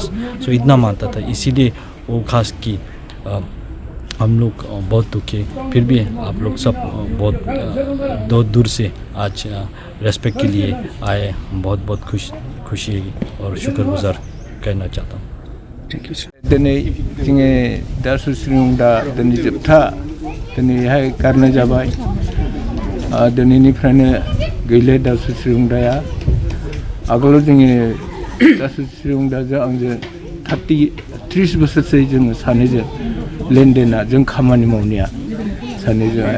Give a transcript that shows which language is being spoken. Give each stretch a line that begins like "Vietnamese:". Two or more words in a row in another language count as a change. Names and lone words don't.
Hindi: सो इतना मानता था, इसीलिए वो खास कि हम लोग बहुत दुखी, फिर भी आप लोग सब बहुत दूर से आज रेस्पेक्ट के लिए आए। बहुत बहुत खुशी और शुक्रगुजार कहना चाहता हूँ।
English: Thank you sir.
Bodo: दिनै जोङो दा सुस्रिमुंदा दिनै जोबथा दिनैहाय गारनाय जाबाय। दिनैनिफ्रायनो गैले दा सुस्रिमुंदाया। आगोलाव जोङो दा सुस्रिमुंदाजों आंजों 30 बोसोरसो जोङो सानैजों लेनदेना जों खामानि मावनाया सानैजोंहाय।